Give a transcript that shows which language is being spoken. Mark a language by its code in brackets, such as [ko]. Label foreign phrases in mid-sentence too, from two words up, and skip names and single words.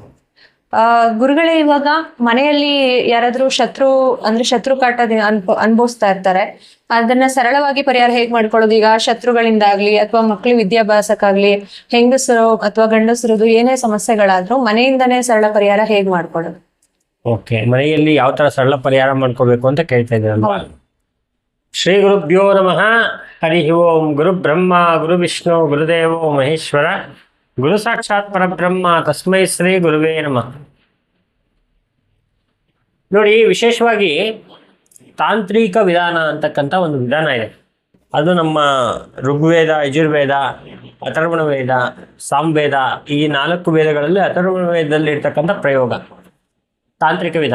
[kn] ಗುರುಗಳೇ, ಇವಾಗ ಮನೆಯಲ್ಲಿ ಯಾರಾದ್ರೂ ಶತ್ರು ಕಾಟ ಅನುಭವಿಸ್ತಾ ಇರ್ತಾರೆ. ಅದನ್ನ ಸರಳವಾಗಿ ಪರಿಹಾರ ಹೇಗ್ ಮಾಡ್ಕೊಳ್ಳೋದು? ಈಗ ಶತ್ರುಗಳಿಂದಾಗ್ಲಿ ಅಥವಾ ಮಕ್ಳು ವಿದ್ಯಾಭ್ಯಾಸಕ್ಕಾಗ್ಲಿ, ಹೆಂಗಸರು ಅಥವಾ ಗಂಡಸರದು ಏನೇ ಸಮಸ್ಯೆಗಳಾದ್ರೂ ಮನೆಯಿಂದನೇ ಸರಳ ಪರಿಹಾರ ಹೇಗ್ ಮಾಡ್ಕೊಳ್ಳೋದು? ಓಕೆ, ಮನೆಯಲ್ಲಿ ಯಾವ ತರ ಸರಳ ಪರಿಹಾರ ಮಾಡ್ಕೋಬೇಕು ಅಂತ ಕೇಳ್ತಾ ಇದ್ದೀರಲ್ವಾ? [sa] ಶ್ರೀ ಗುರುಭ್ಯೋ ನಮಃ. ಹರಿ ಓಂ. ಗುರು ಬ್ರಹ್ಮ ಗುರು ವಿಷ್ಣು ಗುರುದೇವೋ ಮಹೇಶ್ವರ, ಗುರು ಸಾಕ್ಷಾತ್ ಪರಬ್ರಹ್ಮ ತಸ್ಮೈ ಶ್ರೀ ಗುರುವೇ ನಮಃ. [kn] ನೋಡಿ, ವಿಶೇಷವಾಗಿ ತಾಂತ್ರಿಕ ವಿಧಾನ ಅಂತಕ್ಕಂಥ ಒಂದು ವಿಧಾನ ಇದೆ. ಅದು ನಮ್ಮ ಋಗ್ವೇದ, ಯಜುರ್ವೇದ, ಅಥರ್ವಣ ವೇದ, ಸಾಮವೇದ, ಈ 4 ವೇದಗಳಲ್ಲಿ ಅಥರ್ವಣ ವೇದದಲ್ಲಿ ಇರ್ತಕ್ಕಂಥ ಪ್ರಯೋಗ ತಾಂತ್ರಿಕ ವಿಧಾನ.